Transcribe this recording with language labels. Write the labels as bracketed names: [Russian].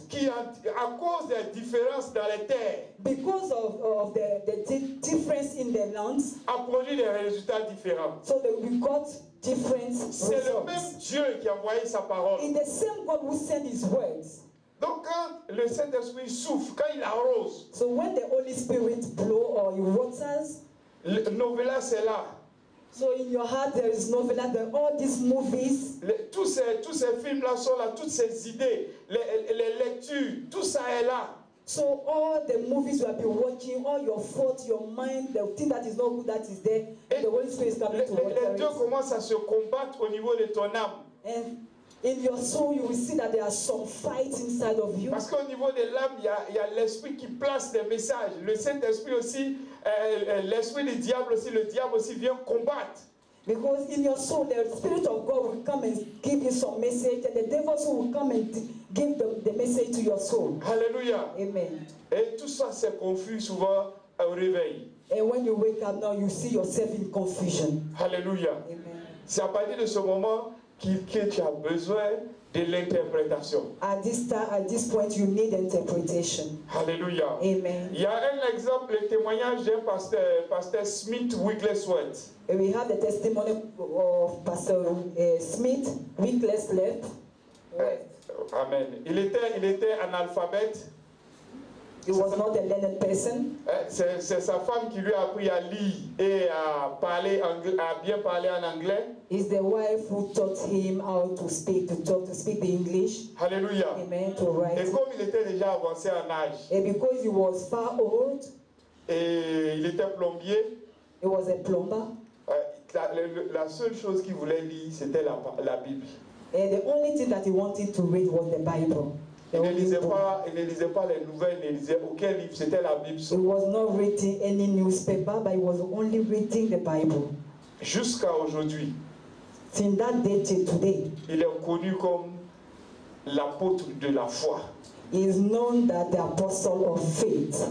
[French] qui, à cause des différences dans les terres, [English] Because of the difference in the lands, [French] a produit des résultats différents. [English] so that we got different [French] C'est le même [English] results. [French] Dieu qui a envoyé sa parole. [English] It's the same God who sent His words. [French] Donc quand le Saint-Esprit souffle, quand il arrose, [English] So when the Holy Spirit blow or He waters, [French] Novella c'est là. [English] so in your heart there is novella, all these movies, [French] Tous ces films-là sont là, toutes ces idées, les lectures, tout ça est là. [English] so all the movies you have been watching, all your thoughts, your mind, the thing that is not good that is there, and the Holy Spirit is coming to [French] Les [English] water [French] deux [English] it. [French] commencent à se combattre au niveau de ton âme. [English] And in your soul, you will see that there are some fights inside of you. [French] Parce qu'au niveau de l'âme, il y a l'esprit qui place des messages. Le Saint-Esprit aussi, l'esprit du diable aussi, le diable aussi vient combattre. [English] Because in your soul, the Spirit of God will come and give you some message, and the devil also will come and give the message to your soul. Alléluia. Amen. [French] Et tout ça, c'est confus souvent au réveil. [English] And when you wake up now, you see yourself in confusion. Alléluia. Amen. [French] C'est à partir de ce moment que tu as besoin de l'interprétation. [English] At this point, you need interpretation. Alléluia. Amen. [French] Il y a un exemple, le témoignage d'un pasteur Smith Wigglesworth. [English] And we have the testimony of Pastor Smith, Wigglesworth. [French] Amen. Il était analphabète. [English] He was not a learned person. [French] C'est sa femme qui lui a appris à lire et à bien parler en anglais. [English] It's the wife who taught him how to speak, to speak the English. Alléluia. Amen. To write. [French] Et comme il était déjà avancé en âge, [English] And because he was far old, [French] et il était plombier, [English] he was a plumber. [French] la seule chose qu'il voulait lire, c'était la Bible. [English] And the only thing that he wanted to read was the Bible. [French] Il ne lisait pas les nouvelles, il ne lisait aucun livre, c'était la Bible. [English] He was not reading any newspaper, but he was only reading the Bible. [French] Jusqu'à aujourd'hui, [English] Since that day till today, [French] il est connu comme l'apôtre de la foi. [English] he is known that the apostle of faith.